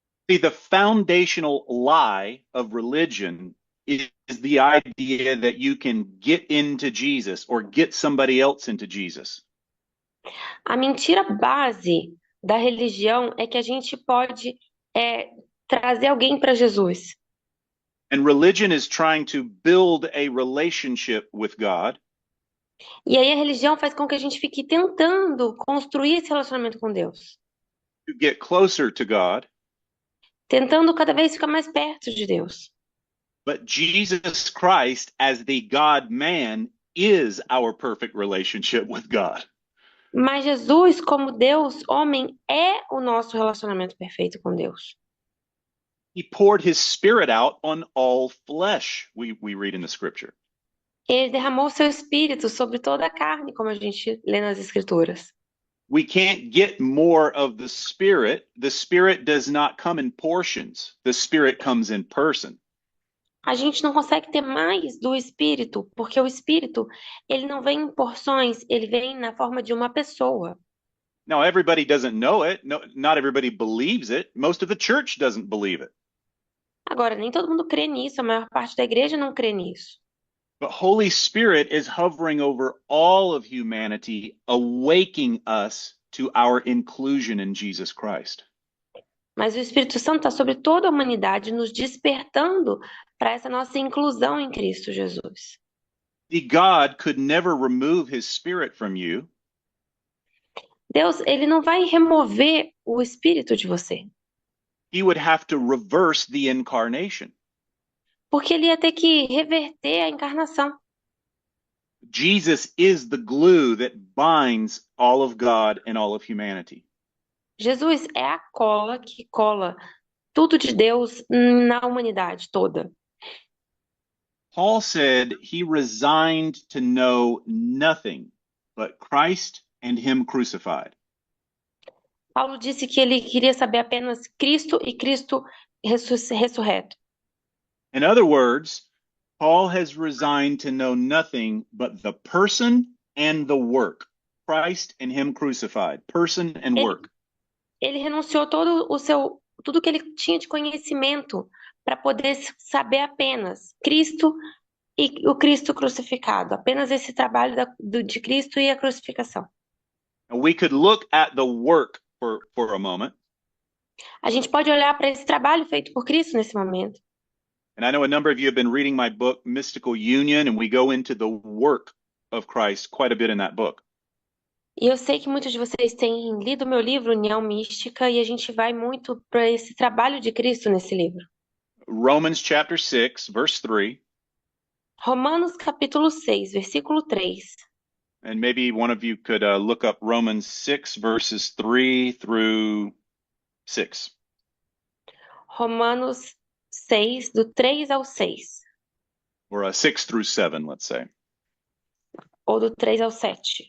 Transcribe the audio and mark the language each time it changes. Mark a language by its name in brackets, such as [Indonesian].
[English] See, the foundational lie of religion is the idea that you can get into Jesus or get somebody else into Jesus. [Portuguese] A mentira base da religião é que a gente pode trazer alguém para Jesus. [English] And religion is trying to build a relationship with God. [Portuguese] E aí a religião faz com que a gente fique tentando construir esse relacionamento com Deus. [English] To get closer to God. [Portuguese] Tentando cada vez ficar mais perto de Deus. [English] But Jesus Christ, as the God-man, is our perfect relationship with God. [Portuguese] Mas Jesus, como Deus, homem, é o nosso relacionamento perfeito com Deus. [English] He poured his spirit out on all flesh, we read in the scripture. [Portuguese] Ele derramou seu espírito sobre toda a carne, como a gente lê nas escrituras. [English] We can't get more of the spirit. The spirit does not come in portions. The spirit comes in person. [Portuguese] A gente não consegue ter mais do espírito, porque o espírito, ele não vem em porções, ele vem na forma de uma pessoa. [English] Now, everybody doesn't know it. No, not everybody believes it. Most of the church doesn't believe it. [Portuguese] Agora, nem todo mundo crê nisso, a maior parte da igreja não crê nisso. [English] But Holy Spirit is hovering over all of humanity, awaking us to our inclusion in Jesus Christ. [Portuguese] Mas o Espírito Santo está sobre toda a humanidade, nos despertando para essa nossa inclusão em Cristo Jesus. [English] The God could never remove his spirit from you. [Portuguese] Deus, ele não vai remover o espírito de você. [English] He would have to reverse the incarnation. [Portuguese] Porque ele ia ter que reverter a encarnação. [English] Jesus is the glue that binds all of God and all of humanity. [Portuguese] Jesus é a cola que cola tudo de Deus na humanidade toda. [English] Paul said he resigned to know nothing but Christ and him crucified. [Portuguese] Paulo disse que ele queria saber apenas Cristo e Cristo ressurreto. [English] In other words, Paul has resigned to know nothing but the person and the work. Christ and him crucified. Person and work. [Portuguese] Ele renunciou tudo que ele tinha de conhecimento para poder saber apenas Cristo e o Cristo crucificado, apenas esse trabalho de Cristo e a crucificação. [English] And we could look at the work for a moment. [Portuguese] A gente pode olhar para esse trabalho feito por Cristo nesse momento. [English] And I know a number of you have been reading my book, Mystical Union, and we go into the work of Christ quite a bit in that book. [Portuguese] E eu sei que muitos de vocês têm lido meu livro, União Mística, e a gente vai muito para esse trabalho de Cristo nesse livro. [English] Romans chapter 6, verse 3. [Portuguese] Romanos capítulo 6, versículo 3. [English] And maybe one of you could look up Romans 6, verses 3 through 6. [Portuguese] Romanos 6, do 3 ao 6. [English] Or 6 through 7, let's say. [Portuguese] Ou do 3 ao 7.